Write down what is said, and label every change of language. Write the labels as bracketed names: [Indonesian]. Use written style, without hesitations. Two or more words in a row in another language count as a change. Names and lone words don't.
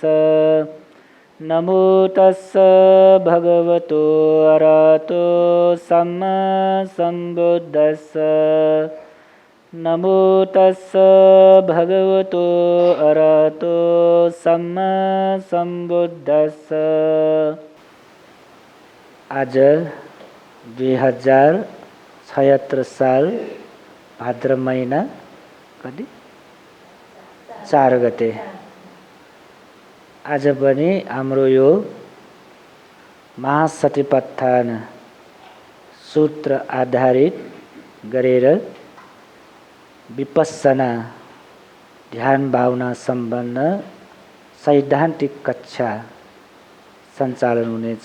[Pali] නමෝ තස්ස භගවතු අරහතෝ සම්මා සම්බුද්දස්ස. නමෝ තස්ස භගවතු අරහතෝ සම්මા සම්බුද්දස්ස. [Nepali] आज 2076 साल भाद्र महिना कति 4 गते आज पनि हाम्रो यो महासतिपत्थान सूत्र आधारित गरेर विपस्सना ध्यान भावना सम्बन्ध सैद्धान्तिक कक्षा सञ्चालन हुनेछ।